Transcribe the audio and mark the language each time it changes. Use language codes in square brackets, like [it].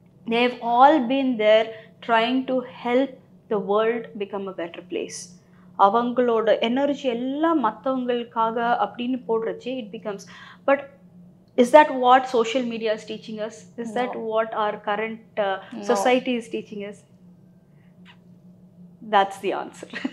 [en] they have all been there trying to help the world become a better place. [ta] அவங்களோட energy எல்லாம் மற்றவங்களுக்காக அப்படின்னு போடுறச்சு [en] it becomes. But is that what social media is teaching us? Is that what our current society is teaching us? That's the answer.